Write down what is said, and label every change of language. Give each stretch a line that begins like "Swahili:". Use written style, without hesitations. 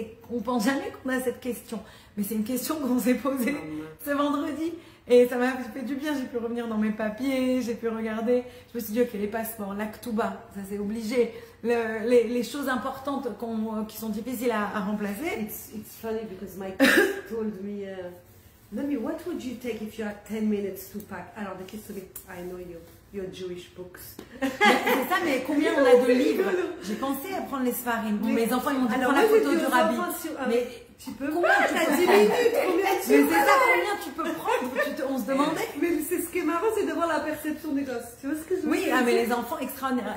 French: On pense jamais qu'on a cette question, mais c'est une question qu'on s'est posée ce vendredi. Et ça m'a fait du bien, j'ai pu revenir dans mes papiers, j'ai pu regarder. Je me suis dit, ok, les passeports, l'Aktuba, ça c'est obligé. Les choses importantes qui sont difficiles à remplacer.
English: It's funny because my kids told me, Mommy, what would you take if you had 10 minutes to pack?
French: Alors,
English: the kids told me, I know you. Your Jewish books.
French: C'est ça, mais combien on a de livres? J'ai pensé à prendre les Sfarim. Bon, mes enfants, ils m'ont dit, prends la photo du rabbi. Mais tu peux combien pas, t'as 10 minutes, combien tu mais c'est ça, combien tu peux prendre? On se demandait. Mais c'est ce qui est marrant, c'est de voir la perception des gosses. Tu vois ce que je veux Oui, dire? mais les enfants extraordinaires.